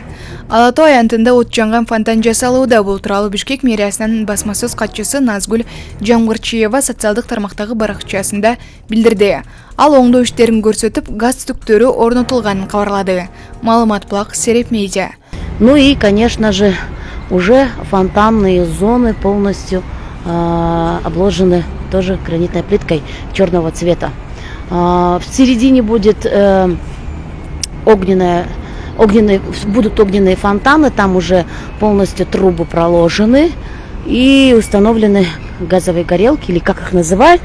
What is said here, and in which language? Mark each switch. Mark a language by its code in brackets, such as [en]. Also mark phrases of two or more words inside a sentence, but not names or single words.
[ky] Ала Тоо аянтында от жанган фонтан жасалууда. Бул тууралуу Бишкек мэриясынын басма сөз катчысы Назгүл Жамгырчиева социалдык тармактагы баракчасында билдирди. Ал оңдоо иштерин көрсөтүп, газ түтүктөрү орнотулганын кабарлады. Маалымат Булак, Сереп Медиа. [ru] Ну и, конечно же, уже фонтанные зоны полностью обложены тоже гранитной плиткой черного цвета. В середине будет будут огненные фонтаны, там уже полностью трубы проложены и установлены газовые горелки, или как их называют.